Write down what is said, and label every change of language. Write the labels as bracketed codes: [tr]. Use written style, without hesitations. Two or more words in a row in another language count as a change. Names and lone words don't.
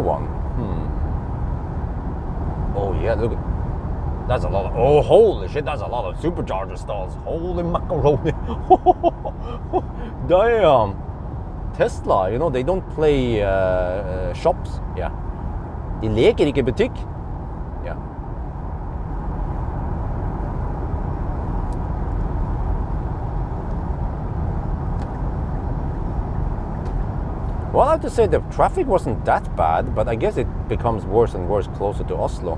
[en] Oh yeah, look. That's a lot of, oh holy shit, that's a lot of supercharger stalls. Holy macaroni. Damn. Tesla, you know, they don't play shops. Yeah. [no] De leker ikke butikk. [en] Yeah. Well, I have to say the traffic wasn't that bad, but I guess it becomes worse and worse closer to Oslo.